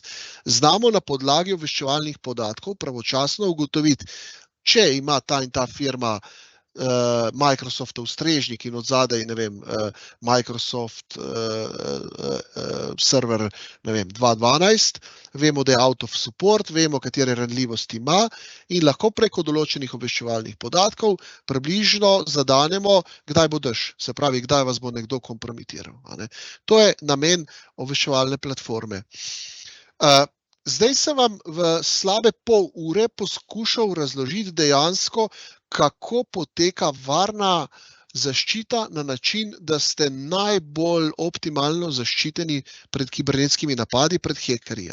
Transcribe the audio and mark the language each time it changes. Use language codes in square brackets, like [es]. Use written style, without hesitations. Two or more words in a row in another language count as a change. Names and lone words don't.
[sl] Znamo na podlagi obveščevalnih podatkov pravočasno ugotoviti, če ima ta in ta firma Microsoftov strežnik in odzadaj, ne vem, Microsoft server, ne vem, 2.12, vemo, da je [en] out of support, [sl] vemo, katere ranljivosti ima in lahko preko določenih obveščevalnih podatkov približno zadanemo, kdaj bo dež, se pravi, kdaj vas bo nekdo kompromitiral. To je namen obveščevalne platforme. Zdaj sem vam v slabe pol ure poskušal razložiti dejansko, kako poteka varna zaščita na način, da ste najbolj optimalno zaščiteni pred kibernetskimi napadi, pred hekerji.